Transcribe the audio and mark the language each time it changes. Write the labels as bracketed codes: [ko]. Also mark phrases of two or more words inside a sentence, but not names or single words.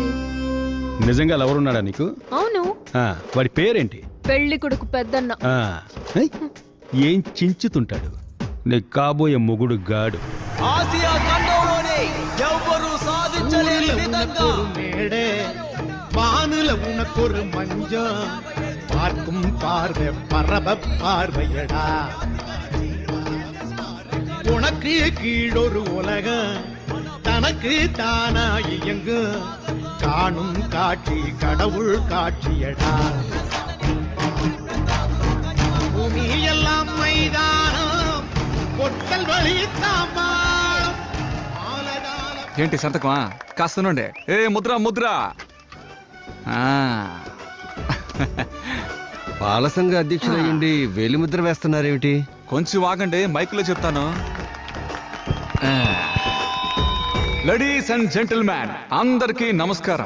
[te] నిజంగా లవరున్నాడా నీకు? అవును. వాడి పేరేంటి? పెళ్లి కొడుకు పెద్దన్న. ఏం చించుతుంటాడు? నీకు కాబోయే మొగుడు గాడు. ఆసియా ఖండంలోనే ఎవ్వరూ సాధించలేని విధంగా [ta] மேல உனக்கு ஒரு மஞ்சம் பார்க்கும் பார்வை பரப பார்வையடா உனக்கு கீழொரு உலகம் தனக்கு தானா இயங்கு காணும் காட்சி கடவுள் காட்சியடா பூமி எல்லாம் மைதானம் பொட்டல் வழி தாம்பாளம் [te] ఏంటి సంతకమా కాస్తనుండే ఏ ముద్ర ముద్ర పాలసంఘ అధ్యక్షుడయ్యండి వేలిముద్ర వేస్తున్నారేమిటి? కొంచెం ఆగండి, మైకులో చెప్తాను. [en] ladies and gentlemen [te] అందరికీ నమస్కారం.